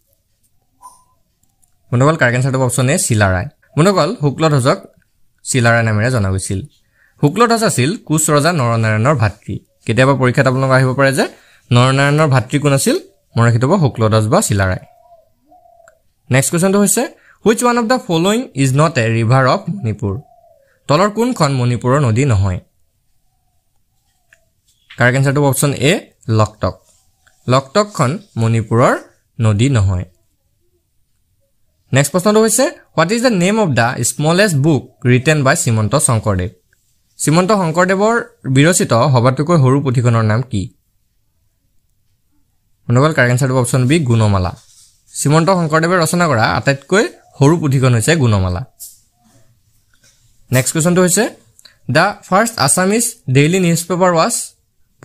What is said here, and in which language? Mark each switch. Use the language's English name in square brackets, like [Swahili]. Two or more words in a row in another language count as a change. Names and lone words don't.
[Assamese] অনুকল [English] correct answer [Assamese] হ'ব অপশ্যন এ চিলাৰায়। অনুকল শুক্লধ্বজক চিলাৰায় নামেৰে জনা গৈছিল। শুক্লধ্বজ আছিল কোচ ৰজা নৰনাৰায়ণৰ ভাতৃ। কেতিয়াবা পৰীক্ষাত আপোনালোক আহিব পাৰে যে নৰনাৰায়ণৰ ভাতৃ কোন আছিল? মনত ৰাখি থ'ব শুক্লধ্বজ বা চিলাৰায়। [English] next question হৈছে which one of the following is not a river of Manipur? [Assamese] তলৰ কোনখন মণিপুৰৰ নদী নহয়? [English] correct answer [Assamese] হ'ব অপশ্যন এ লকটক। লকটকখন মণিপুৰৰ নদী নহয়। [English] নেক্সট [Assamese] প্ৰশ্নটো হৈছে [English] what is the name of the smallest book written by Srimanta Sankardev? [Assamese] শ্ৰীমন্ত শংকৰদেৱৰ বিৰচিত সবাতোকৈ সৰু পুথিখনৰ নাম কি? অনুকল [English] correct answer [Assamese] হ'ব অপশ্যন বি গুণমালা। শ্ৰীমন্ত শংকৰদেৱে ৰচনা কৰা আটাইতকৈ সৰু পুথিখন হৈছে গুণমালা। [English] next question হৈছে the first Assamese daily newspaper was?